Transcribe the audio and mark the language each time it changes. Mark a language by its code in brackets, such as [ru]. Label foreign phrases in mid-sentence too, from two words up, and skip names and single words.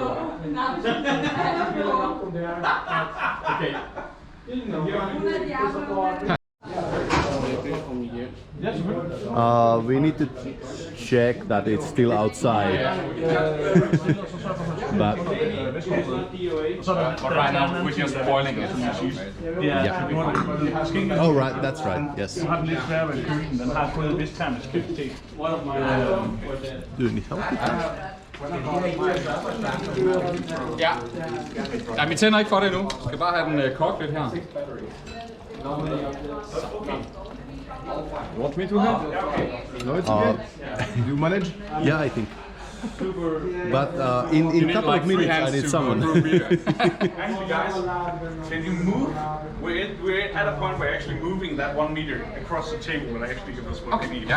[en] We need to check that it's still outside. But right now we're just boiling it. Yeah. oh right, that's right. Yes. [da] Du har den lidt sværere ved køkken, den har fået en vis termisk [en] Do you need help? [da] Ja. Ja, vi tænder ikke for det endnu. Vi skal bare have den kogt lidt her. [en] You want me to help? No, it's okay. You manage? Yeah, I think. But in a couple of minutes I need someone. Actually, guys, can you move? We're at a point where we're actually moving that 1 meter across the table will actually give us what we need.